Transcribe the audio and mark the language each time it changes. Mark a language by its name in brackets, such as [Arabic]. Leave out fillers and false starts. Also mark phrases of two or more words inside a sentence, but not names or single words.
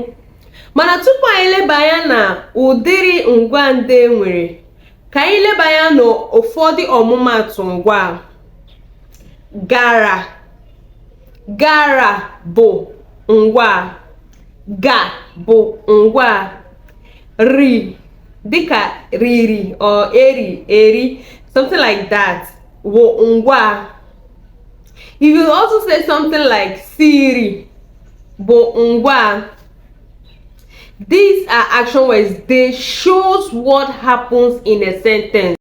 [Igbo] Mana tupu anyị leba anya na ụdịrị ngwaa ndị enwere, ka anyị leba anya na ụfọdụ ọmụmatụ ngwaa. Gara bụ ngwaa. Ga bụ ngwaa. Ri dịka riri or eri, [English] something like that, [Igbo] bụ ngwaa. [English] You will also say something like [Igbo] siri bụ ngwaa. [English] These are action words. They shows what happens in a sentence.